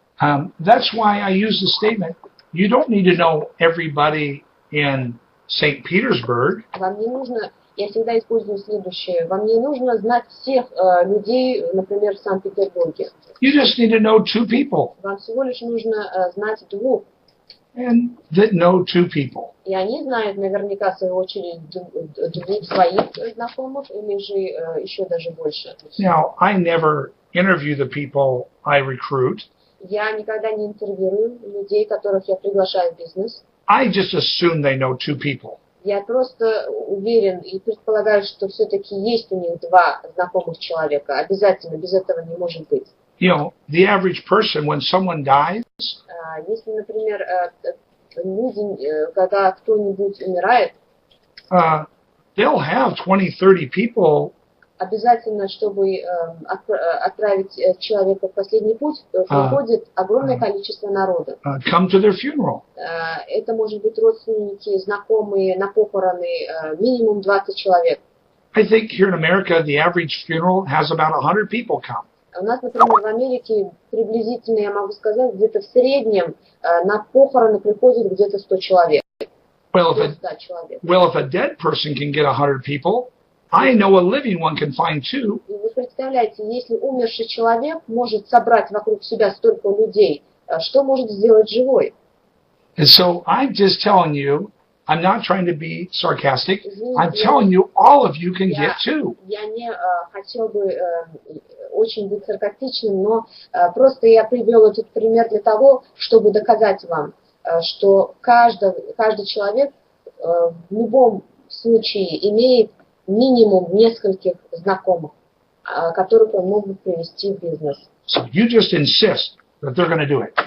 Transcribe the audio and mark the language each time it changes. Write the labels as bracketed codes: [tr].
[en] That's why I use the statement, you don't need to know everybody in St. Petersburg. [ru] Вам не нужно, я всегда использую следующее, вам не нужно знать всех людей, например, в Санкт-Петербурге. [en] You just need to know 2 people. [ru] Вам всего лишь нужно знать 2. [en] And that know 2 people. [ru] И они знают наверняка, в свою очередь, 2 своих знакомых, или же еще даже больше. [en] Now, I never interview the people I recruit. [ru] Я никогда не интервьюирую людей, которых я приглашаю в бизнес. [en] I just assume they know 2 people. [ru] Я просто уверен и предполагаю, что все-таки есть у них 2 знакомых человека. Обязательно, без этого не может быть. [en] You know, the average person, when someone dies, [ru] Если, например, люди, когда кто-нибудь умирает, [en] they'll have 20-30 people [ru] обязательно, чтобы отправить человека в последний путь, приходит огромное количество народа. [en] come to their funeral. [ru] Это может быть родственники, знакомые, на похороны, минимум 20 человек. [en] I think here in America, the average funeral has about 100 people come. [ru] У нас, например, в Америке приблизительно, я могу сказать, где-то в среднем на похороны приходит где-то 100 человек. [en] Well, if a dead person can get 100 people, I know a living one can find 2. [ru] И вы представляете, если умерший человек может собрать вокруг себя столько людей, что может сделать живой? [en] And so I'm just telling you, I'm not trying to be sarcastic. I'm telling you, all of you can get 2. [ru] Я не хотел бы очень быть саркастичным, но просто я привел этот пример для того, чтобы доказать вам, что каждый человек в любом случае имеет минимум нескольких знакомых, которых он мог бы привести в бизнес. [en] So you just insist that they're going to do it.